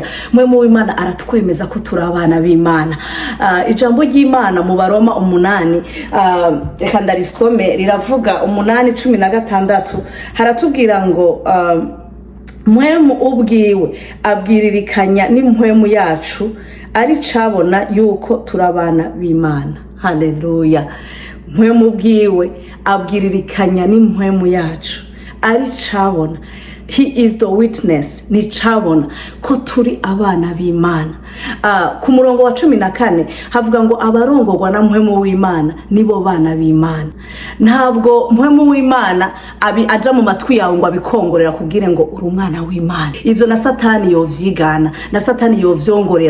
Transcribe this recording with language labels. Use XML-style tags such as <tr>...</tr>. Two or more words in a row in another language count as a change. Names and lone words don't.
<rn>Mpwemu w'Imana aratwemeza ko turi abana b'Imana. Ijambo ry'Imana mu Baroma 8, reka ndarisome, riravuga 8:16, haratubwira ngo Mpwemu ubwiwe abwiririkanya n'impwemu yacu, ari cabona yuko turi abana b'Imana. Haleluya. Mpwemu ubwiwe abwiririkanya n'impwemu yacu, ari cabona</rn> <en>he is the witness,</en> <rn>ni cabona ko turi abana b'Imana. Ku murongo wa 14 havuga ngo abarongorwa na Mpwemu w'Imana nibo bana b'Imana. Ntabwo Mpwemu w'Imana aja mu matwi yawe ngo abikongorera kubwire ngo uri umwana w'Imana. Ivyo na Satani yovyigana, na Satani yovyongorera.</rn>